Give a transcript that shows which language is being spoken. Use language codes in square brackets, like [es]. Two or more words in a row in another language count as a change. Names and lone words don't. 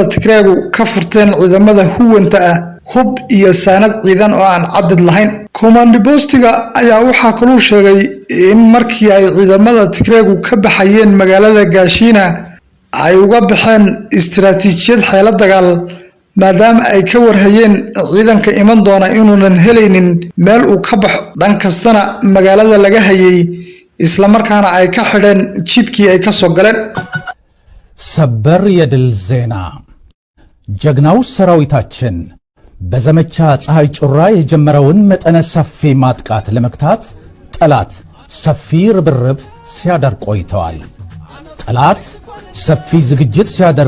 [so] Tigreegu ka furteen ciidamada huwanta ah hub iyo saanad ciidan oo aan cadad lahayn command postiga ayaa waxa kale sheegay in markii ay ciidamada Tigreegu ka baxayeen magaalada Gaashina ay uga baxeen istiraatiijiyad xeelad dagaal maadaama ay ka warhayeen ciidanka iman doona inuunan helaynin meel uu ka baxo dhan kastana magaalada laga hayay isla markaana ay ka xidheen jidkii ay ka soo galeen [am] ሰበር የድል ዜና ጀግናው ሰራዊታችን በዘመቻ ፀሐይ ጩራ የጀመረውን መጠነ ሰፊ ማጥቃት ለመክታት ጠላት ሰፊ ርብርብ ሲያደርግ ቆይቷል። ጠላት ሰፊ ዝግጅት ሲያደርግ